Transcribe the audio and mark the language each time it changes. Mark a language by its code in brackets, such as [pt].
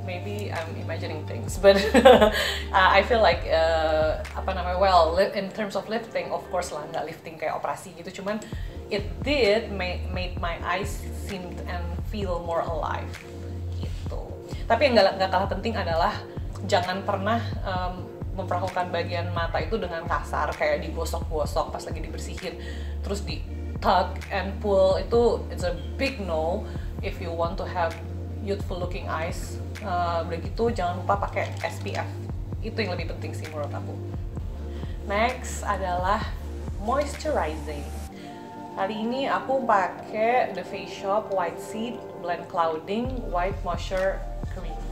[en] maybe I'm imagining things, but I feel like well, in terms of lifting, of course [id] lah, nggak lifting kayak operasi gitu, cuman [en] it did made my eyes seem and feel more alive gitu. [id] Tapi yang nggak kalah penting adalah jangan pernah memperlakukan bagian mata itu dengan kasar, kayak digosok-gosok pas lagi dibersihin, terus di [en] tug and pull. It's a big no if you want to have youthful looking eyes. [id] Udah gitu jangan lupa pakai SPF, itu yang lebih penting sih menurut aku. Next adalah moisturizing. Kali ini aku pakai The Face Shop White Seed Blend Clouding White Moisture Cream.